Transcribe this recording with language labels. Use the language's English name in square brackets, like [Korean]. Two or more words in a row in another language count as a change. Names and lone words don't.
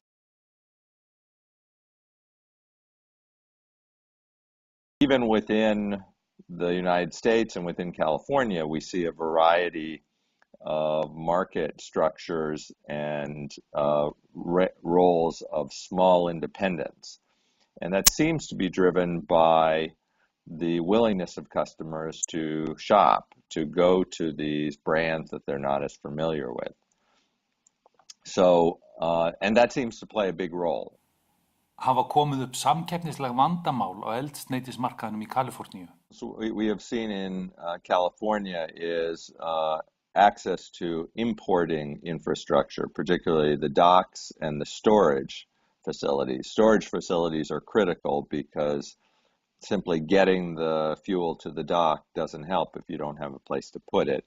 [English] Even within the United States and within California, we see a variety of market structures and roles of small independents. And that seems to be driven by the willingness of customers to shop, to go to these brands that they're not as familiar with. So, and that seems to play a big role. [Icelandic] Hafa komið upp samkeppnisleg vandamál á eldsneytismarkaðnum í Kaliforníu? [English] So we have seen in California is access to importing infrastructure, particularly the docks and the storage facilities. Storage facilities are critical because simply getting the fuel to the dock doesn't help if you don't have a place to put it.